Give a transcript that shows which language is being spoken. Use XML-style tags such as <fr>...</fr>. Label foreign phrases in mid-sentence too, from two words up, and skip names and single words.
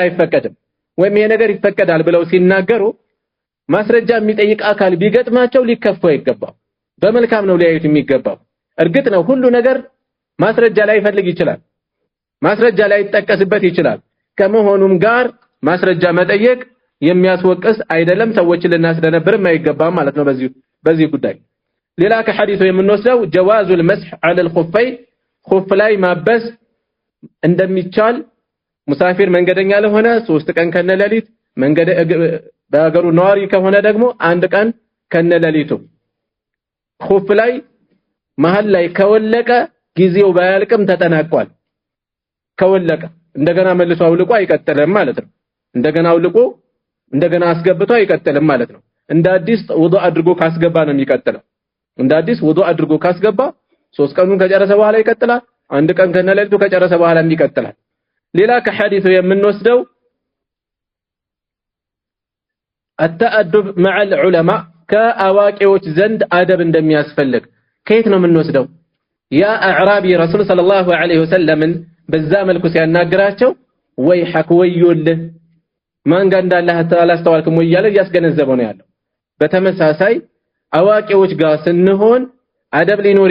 <am>አይፈቀድም ወይም ይሄ ነገር ይፈቀዳል ብለው ሲናገሩ ማስረጃ የሚጠይቅ አካል ቢገጥማቸው ሊከፉ አይገባም በመልካም ነው ሊያዩት የሚገባው እርግጥ ነው ሁሉ ነገር ማስረጃ ላይ ይፈልግ ይችላል ማስረጃ ላይ ይጠቀስበት ይችላል ከመሆኑም ጋር ማስረጃ መጠየቅ የሚያስወቅስ አይደለም ሰዎችን ልናስደነብርም አይገባም ማለት ነው በዚህ ጉዳይ ሌላ ከሐዲሱ የምንወስደው</am> <ar>جواز المسح على الخفين</ar> <am>خف ላይ ማበስ እንደሚቻል ሙሳፊር መንገደኛ ለሆነ 3 ቀን ከነለሊት መንገደ በአገሩ ነዋሪ ከሆነ ደግሞ 1 ቀን ከነለሊቱ خف ላይ መሃል ላይ ከወለቀ ጊዜው ባያልቅም ተጠናቋል ከወለቀ እንደገና መልሶ አውልቆ አይቀጥልም ማለት ነው እንደገና አውልቆ እንደገና አስገብቶ አይቀጥልም ማለት ነው እንደ አዲስ ውዱእ አድርጎ ካስገባ ነው የሚቀጥለው እንደ አዲስ ውዱእ አድርጎ ካስገባ 3 ቀኑን ከጨረሰ በኋላ ይቀጥላል 1 ቀን ከነለሊቱ ከጨረሰ በኋላ ይቀጥላል ሌላ ከሐዲሱ የምንወስደው</am> <ar>التأدب مع العلماء</ar> <am>كأواقعዎች ዘንድ አደብ እንደሚያስፈልግ ከየት ነው የምንወስደው ያ አዕራቢ ረሱል</am> <ar>صلى الله عليه وسلم</ar> <am>በዛ መልኩ ሲያናግራቸው ወይ ሐቅ ወይዩልህ ማን ጋር እንዳለ አላስተዋልክም ወይ ያለ ያስገነዘበው ነው ያለው በተመሳሳይ አዋቂዎች ጋር ስንሆን አደብ ሊኖር</am>